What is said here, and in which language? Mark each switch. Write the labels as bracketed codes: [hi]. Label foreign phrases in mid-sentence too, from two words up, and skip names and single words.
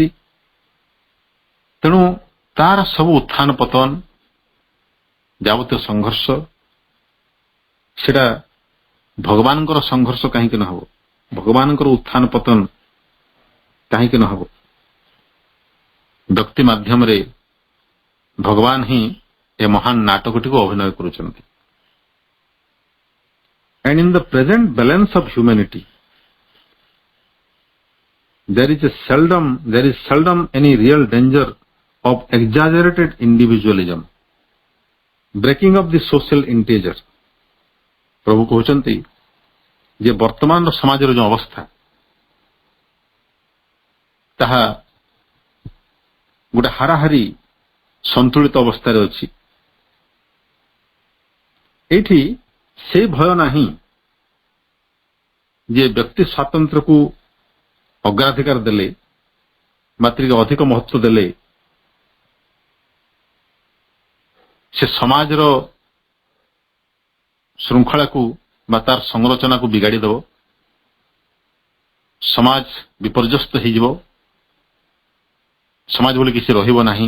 [or] ତେଣୁ ତାର ସବୁ ଉତ୍ଥାନ ପତନ, ଯାବତୀୟ ସଂଘର୍ଷ, ସେଟା ଭଗବାନଙ୍କର ସଂଘର୍ଷ କାହିଁକି ନ ହେବ, ଭଗବାନଙ୍କର ଉତ୍ଥାନ ପତନ କାହିଁକି ନ ହେବ? ବ୍ୟକ୍ତି ମାଧ୍ୟମରେ ଭଗବାନ ହିଁ ଏ ମହାନ ନାଟକଟିକୁ ଅଭିନୟ କରୁଛନ୍ତି। [en] And in the present balance of humanity, there is seldom any real danger of exaggerated individualism, breaking of the social integer. [or] ପ୍ରଭୁ କହୁଛନ୍ତି ଯେ ବର୍ତ୍ତମାନର ସମାଜର ଯେଉଁ ଅବସ୍ଥା, ତାହା ଗୋଟେ ହାରାହାରି ସନ୍ତୁଳିତ ଅବସ୍ଥାରେ ଅଛି। ଏଇଠି ସେ ଭୟ ନାହିଁ ଯେ ବ୍ୟକ୍ତି ସ୍ୱାତନ୍ତ୍ର୍ୟକୁ ଅଗ୍ରାଧିକାର ଦେଲେ, ମାତ୍ରିକ ଅଧିକ ମହତ୍ୱ ଦେଲେ ସେ ସମାଜର ଶୃଙ୍ଖଳାକୁ ବା ତାର ସଂରଚନାକୁ ବିଗାଡ଼ି ଦେବ, ସମାଜ ବିପର୍ଯ୍ୟସ୍ତ ହେଇଯିବ, ସମାଜ ବୋଲି କିଛି ରହିବ ନାହିଁ।